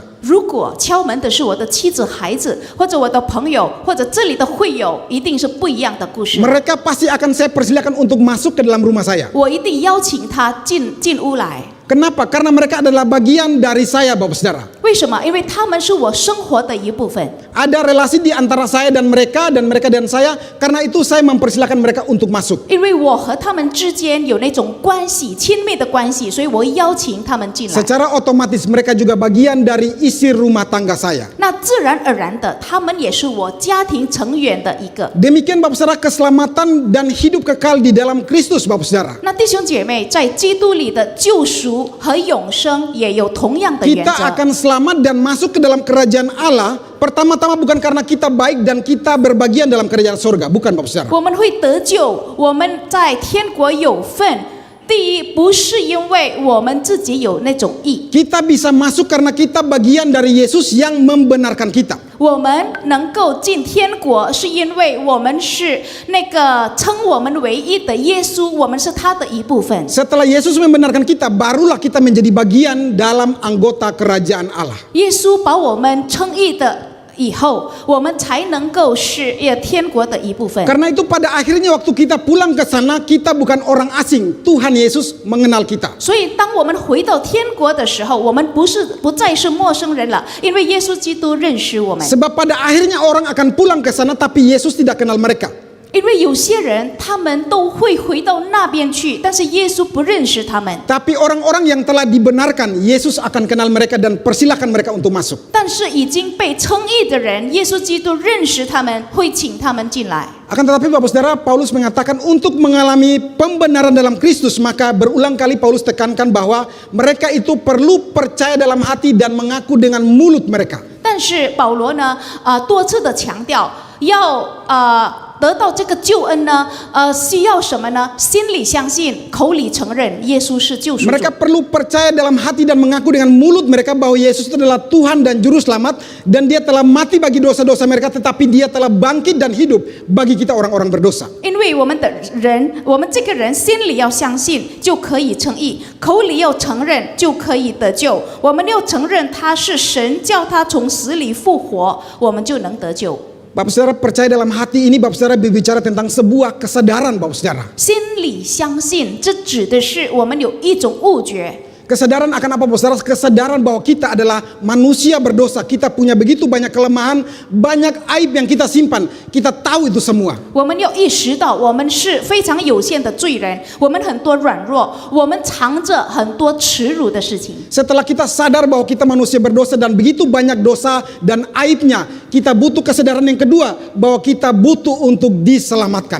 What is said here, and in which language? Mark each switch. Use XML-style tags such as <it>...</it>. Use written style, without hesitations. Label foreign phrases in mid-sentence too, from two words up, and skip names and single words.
<zh>如果敲门的是我的妻子、孩子，或者我的朋友，或者这里的会友，一定是不一样的故事。</zh> <id>Mereka pasti akan saya persilakan untuk masuk ke dalam rumah saya.</id> <zh>我一定邀请他进屋来。</zh> <id>Kenapa? Karena mereka adalah bagian dari saya Bapak Saudara.</id> <zh>为什么？因为他们是我生活的一部分。</zh> <id>Ada relasi di antara saya dan mereka dan saya. Karena itu saya mempersilakan mereka untuk masuk.</id> <zh>因为我和他们之间有那种关系，亲密的关系，所以我邀请他们进来。</zh> <id>Secara otomatis mereka juga bagian dari isi rumah tangga saya.</id> <zh>那自然而然的，他们也是我家庭成员的一个。</zh> <id>Demikian Bapak Saudara keselamatan dan hidup kekal di dalam Kristus Bapak Saudara.</id> <zh>那弟兄姐妹，在基督里的救赎和永生也有同样的原</zh> <id>Kita</id> <zh>则。</zh> <id>akan selamat dan masuk ke dalam kerajaan Allah. Pertama-tama bukan karena kita baik dan kita berbagian dalam kerajaan surga. Bukan Bapak Saudara.</id> <zh>我们会得救，我们在天国有份。第一，不是因为我们自己有那种义，</zh> <id>Kita bisa masuk karena kita bagian dari Yesus yang membenarkan kita.</id> <zh>我们能够进天国，是因为我们是那个称我们为义的耶稣，我们是他的一部分。</zh> <id>Setelah Yesus membenarkan kita, barulah kita menjadi bagian dalam anggota kerajaan Allah.</id> <zh>耶稣把我们称义的以后，我们才能够是天国的一部分。</zh> <id>Karena itu pada akhirnya waktu kita pulang ke sana, kita bukan orang asing. Tuhan Yesus mengenal kita.</id> <zh>所以，当我们回到天国的时候，我们不再是陌生人了，因为耶稣基督认识我们。</zh> <id>Sebab pada akhirnya orang akan pulang ke sana, tapi Yesus tidak kenal mereka.</id> <zh>因为有些人他们都会回到那边去，但是耶稣不认识他们。</zh> <id>Tapi orang-orang yang telah dibenarkan, Yesus akan kenal mereka dan persilahkan mereka untuk masuk.</id> <zh>但是已经被称义的人，耶稣基督认识他们，会请他们进来。</zh> <id>Akan tetapi Bapak Saudara, Paulus mengatakan untuk mengalami pembenaran dalam Kristus, maka berulang kali Paulus tekankan bahwa mereka itu perlu percaya dalam hati dan mengaku dengan mulut mereka.</id> <zh>但是保罗呢，多次的强调要得到这个救恩呢，需要什么呢？心里相信，口里承认耶稣是救赎主。</zh> <id>Mereka perlu percaya dalam hati dan mengaku dengan mulut mereka bahwa Yesus itu adalah Tuhan dan Juru Selamat, dan Dia telah mati bagi dosa-dosa mereka, tetapi Dia telah bangkit dan hidup bagi kita orang-orang berdosa.</id> <zh>因为我们这个人心里要相信，就可以称义；口里要承认，就可以得救。我们要承认他是神叫他从死里复活，我们就能得救。</zh> <id>Bapak Saudara percaya dalam hati ini, Bapak Saudara berbicara tentang sebuah kesadaran Bapak Saudara.</id> <zh>心里相信，这指的是我们有一种悟觉。</zh> <id>Kesadaran akan apa Bapak Saudara? Kesadaran bahwa kita adalah manusia berdosa. Kita punya begitu banyak kelemahan, banyak aib yang kita simpan. Kita tahu itu semua.</id> <zh>我们要意识到，我们是非常有限的罪人，我们很多软弱，我们藏着很多耻辱的事情。</zh> <id>Setelah kita sadar bahwa kita manusia berdosa dan begitu banyak dosa dan aibnya, kita butuh kesadaran yang kedua bahwa kita butuh untuk diselamatkan.</id>